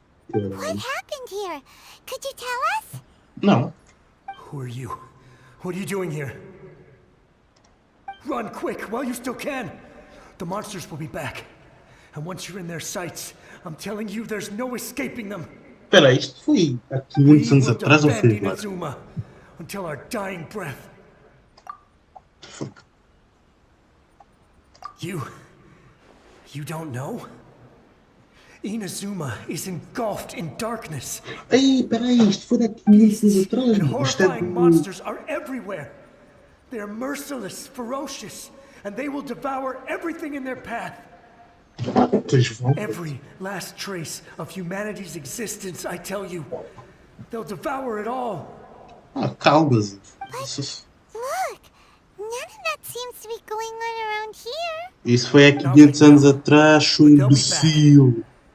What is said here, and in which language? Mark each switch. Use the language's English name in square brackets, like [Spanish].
[English] What happened here? Could you tell us? [Portuguese] Não. [English] Who are you? What are you doing here? Run quick while you still can. The monsters will be back. And once you're in their sights, I'm telling you there's no escaping them. [Portuguese] Espera, isto foi há 500 anos atrás ou foi agora? [English] Inazuma until our dying breath. Fuck. You don't know? Inazuma is engulfed in darkness. [Portuguese] Ei, peraí, isto foi há 500 anos atrás. [English] And [Portuguese] Mano. Isto é [English] horrifying monsters are everywhere. They are merciless, ferocious, and they will devour everything in their path. Every last trace of humanity's existence, I tell you. They'll devour it all. [Portuguese] Calmas. [English] Look, none of that seems to be going on around here. [Portuguese] Isso foi há 500 anos atrás, seu imbecil.